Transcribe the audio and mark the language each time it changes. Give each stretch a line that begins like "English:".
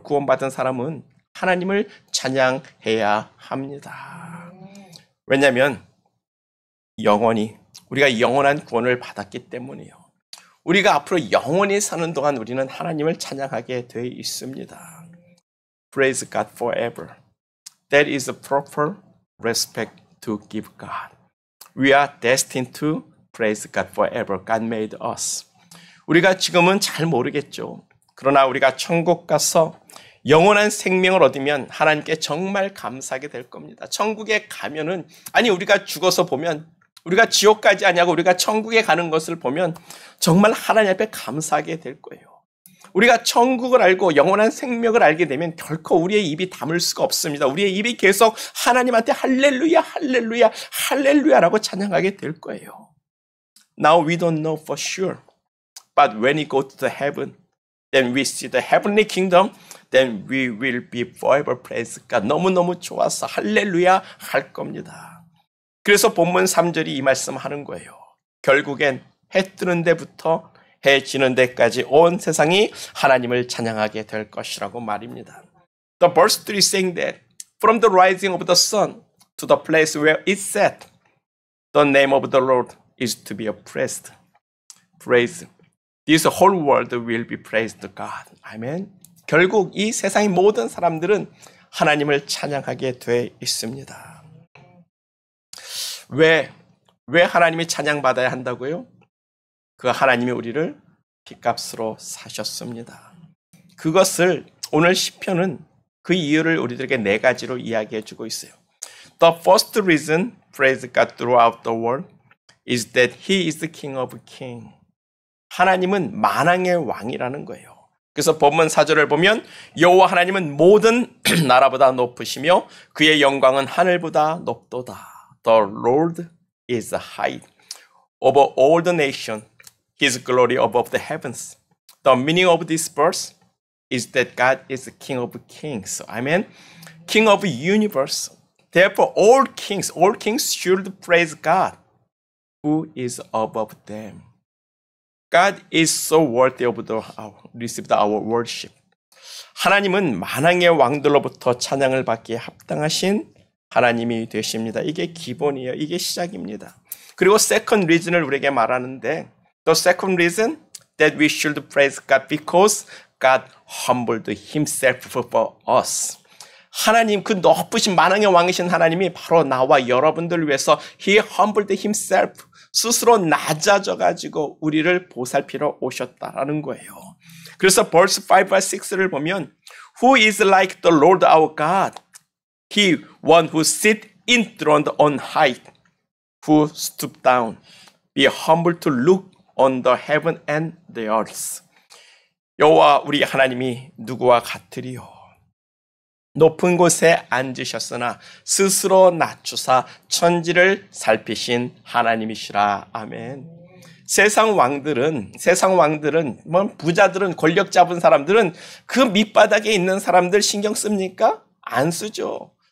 Korean: 구원받은 사람은 하나님을 찬양해야 합니다. 왜냐하면 우리가 영원한 구원을 받았기 때문이에요. 우리가 앞으로 영원히 사는 동안 우리는 하나님을 찬양하게 되어 있습니다.
English: Praise God forever. That is a proper respect to give God. We are destined to praise God forever. God made us.
Korean: 우리가 지금은 잘 모르겠죠. 그러나 우리가 천국 가서 영원한 생명을 얻으면 하나님께 정말 감사하게 될 겁니다. 천국에 가면은 우리가 죽어서 보면 우리가 지옥까지 아니하고 우리가 천국에 가는 것을 보면 정말 하나님 앞에 감사하게 될 거예요. 우리가 천국을 알고 영원한 생명을 알게 되면 결코 우리의 입이 담을 수가 없습니다. 우리의 입이 계속 하나님한테 할렐루야 할렐루야 할렐루야라고 찬양하게 될 거예요.
English: Now we don't know for sure. But when we go to the heaven, then we see the heavenly kingdom, then we will be forever praise God.
Korean: 너무너무 좋아서 할렐루야 할 겁니다. 그래서 본문 3절이 이 말씀하는 거예요. 결국엔 해 뜨는 데부터 해 지는 데까지 온 세상이 하나님을 찬양하게 될 것이라고 말입니다.
English: The verse 3 is saying that from the rising of the sun to the place where it set, the name of the Lord is to be praised. Praise. This whole world will be praised to God. 아멘.
Korean: 결국 이 세상의 모든 사람들은 하나님을 찬양하게 돼 있습니다. 왜 하나님이 찬양받아야 한다고요? 그 하나님이 우리를 핏값으로 사셨습니다. 그것을 오늘 시편은 그 이유를 우리들에게 4가지로 이야기해 주고 있어요.
English: The first reason, praise God throughout the world, is that He is the King of Kings.
Korean: 하나님은 만왕의 왕이라는 거예요. 그래서 본문 4절을 보면 여호와 하나님은 모든 나라보다 높으시며 그의 영광은 하늘보다 높도다.
English: The Lord is high over all the nation, His glory above the heavens. The meaning of this verse is that God is the King of Kings. Amen. King of the universe. Therefore, all kings should praise God, who is above them. God is so worthy of receive our worship.
Korean: 하나님은 만왕의 왕들로부터 찬양을 받기에 합당하신 하나님이 되십니다. 이게 기본이에요. 이게 시작입니다. 그리고
English: second reason을
Korean: 우리에게 말하는데
English: the second reason that we should praise God because God humbled himself for us.
Korean: 하나님 그 높으신 만왕의 왕이신 하나님이 바로 나와 여러분들을 위해서
English: He humbled himself.
Korean: 스스로 낮아져 가지고 우리를 보살피러 오셨다라는 거예요. 그래서
English: verse
Korean: 5와 6를 보면
English: Who is like the Lord our God? He one who sit enthroned on high, who stooped down, be humble to look on the heaven and the earth.
Korean: 여호와 우리 하나님이 누구와 같으리요? 높은 곳에 앉으셨으나 스스로 낮추사 천지를 살피신 하나님이시라. 아멘. 세상 왕들은 부자들은 권력 잡은 사람들은 그 밑바닥에 있는 사람들 신경 씁니까? 안 쓰죠.